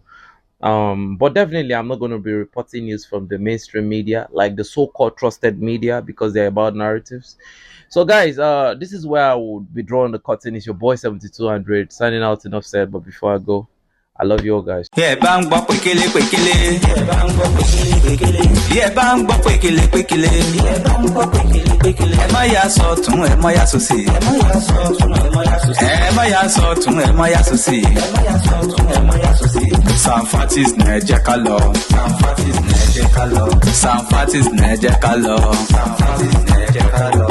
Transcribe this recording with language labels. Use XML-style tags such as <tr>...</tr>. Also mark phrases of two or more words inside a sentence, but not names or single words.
<en>But definitely I'm not going to be reporting news from the mainstream media, like the so-called trusted media, because they're about narratives. So guys, this is where I would be drawing the curtain. It's your boy 7200 signing out. Enough said, but before I go, I love you all guys. Yeah,</en> <yo>bang bop pekele pekele. Yeah, bang bop pekele pekele. Yeah, bang bop pekele pekele. Yeah, bang bop pekele pekele. Ẹ má yà sọ́tùn, ẹ má yà sósì. Ẹ má yà sọ́tùn, ẹ má yà sósì. Ẹ má yà sọ́tùn, ẹ má yà sósì. Ẹ má yà sọ́tùn, ẹ má yà sósì. Sanfatis ne jẹ́ ká lọ. Sanfatis ne jẹ́ ká lọ. Sanfatis ne jẹ́ ká lọ. Sanfatis ne jẹ́ ká lọ.</yo>